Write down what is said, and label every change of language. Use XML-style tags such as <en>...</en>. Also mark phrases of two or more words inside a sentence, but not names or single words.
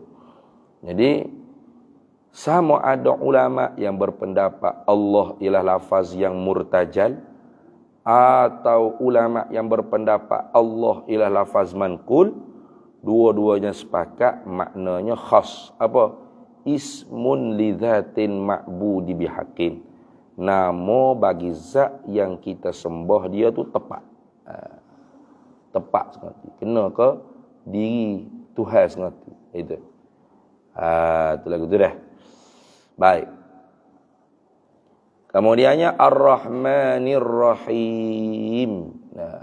<ms>Jadi sama ada ulama yang berpendapat Allah ialah lafaz yang murtajal, atau ulama yang berpendapat Allah ialah lafaz manqul. Dua-duanya sepakat maknanya khas. Apa?</ms> <ar>اسم لذات المعبود بحق.</ar> <ms>Nama bagi zat yang kita sembah dia tu tepat. Tepat sengerti. Kena ke diri Tuhan sengerti. Itu. Tu lagu tu dah. Baik. Kemudiannya</ms> <ar>الرحمن الرحيم.</ar> <ms>Nah.</ms>